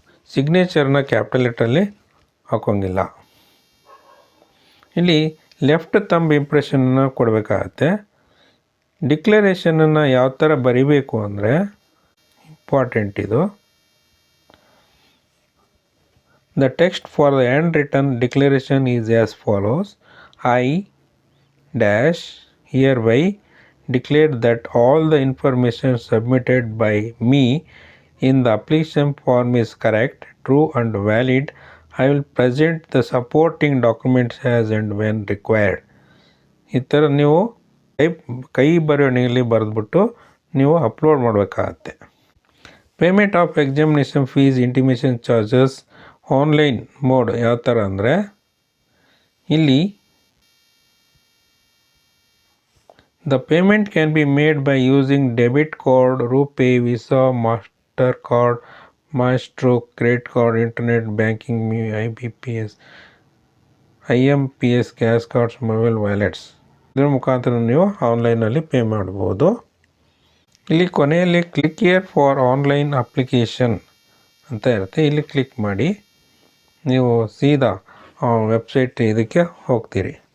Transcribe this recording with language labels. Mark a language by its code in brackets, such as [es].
[kn] ಸಿಗ್ನೇಚರ್ನ capital ಲೆಟ್ರಲ್ಲಿ ಹಾಕೋಂಗಿಲ್ಲ. ಇಲ್ಲಿ left thumb ಇಂಪ್ರೆಷನ್ನ ಕೊಡಬೇಕಾಗತ್ತೆ. ಡಿಕ್ಲರೇಷನನ್ನು ಯಾವ ಥರ ಬರಿಬೇಕು ಅಂದರೆ ಇಂಪಾರ್ಟೆಂಟ್ ಇದು. [en] The text for the handwritten declaration is as follows. I dash hereby declare that all the information submitted by me in the application form is correct, true and valid. I will present the supporting documents as and when required. [kn] ಈ ಥರ ನೀವು ಕೈ ಬರವಣಿಗೆಯಲ್ಲಿ ಬರೆದ್ಬಿಟ್ಟು ನೀವು upload ಮಾಡಬೇಕಾಗತ್ತೆ. [en] payment of examination fees intimation charges online mode [kn] ಯಾವ ಥರ ಅಂದರೆ ಇಲ್ಲಿ [en] the payment can be made by using debit card, RuPay, Visa, MasterCard, Maestro, credit card, internet banking, IBPS, IMPS, cash cards, mobile wallets. [kn] ಇದರ ಮುಖಾಂತರ ನೀವು ಆನ್ಲೈನಲ್ಲಿ pay ಮಾಡ್ಬೋದು. ಇಲ್ಲಿ ಕೊನೆಯಲ್ಲಿ [en] click here for online application [kn] ಅಂತ ಇರುತ್ತೆ. ಇಲ್ಲಿ ಕ್ಲಿಕ್ ಮಾಡಿ ನೀವು ಸೀದಾ ವೆಬ್ಸೈಟ್ ಇದಕ್ಕೆ ಹೋಗ್ತೀರಿ.